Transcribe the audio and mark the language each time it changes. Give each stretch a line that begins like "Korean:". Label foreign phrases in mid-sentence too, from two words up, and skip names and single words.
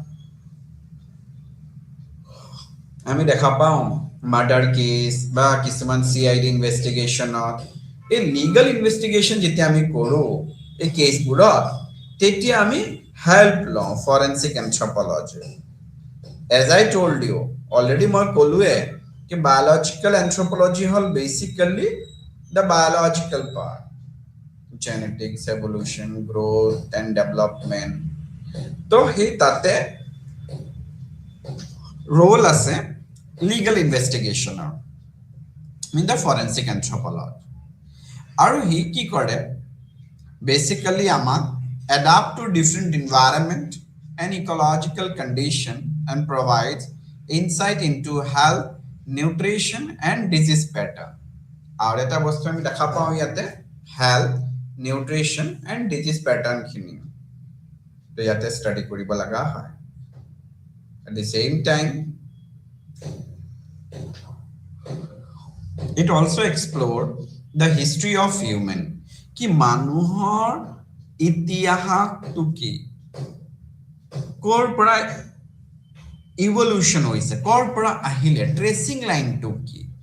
Assamese: আমি দেখা পাওঁ
English: murder case
Assamese: বা কিছুমান CID ইনভেষ্টিগেশ্যনত এই
English: legal investigation
Assamese: যেতিয়া আমি কৰোঁ এই কেছবোৰত তেতিয়া আমি হেল্প লওঁ
English: forensic anthropology as I told you already
Assamese: মই ক'লোৱে কি
English: biological anthropology
Assamese: হ'ল
English: basically the biological part genetics, evolution, growth and development.
Assamese: তো সেই তাতে
English: role আছে legal investigation in the forensic anthropology.
Assamese: আৰু হি কি কৰে
English: basically আমাক adapt to different environment and ecological condition and provides insight into health, nutrition and disease pattern.
Assamese: আৰু এটা বস্তু আমি দেখা পাওঁ ইয়াতে
English: health nutrition and disease
Assamese: পেটাৰ্ণখিনি তো ইয়াতে ষ্টাডি কৰিব লগা হয়
English: at the same time it also explore the history of human
Assamese: কি মানুহৰ ইতিহাসটো কি ক'ৰ পৰা ইভলিউশ্যন হৈছে ক'ৰ পৰা আহিলে ট্ৰেচিং লাইনটো কি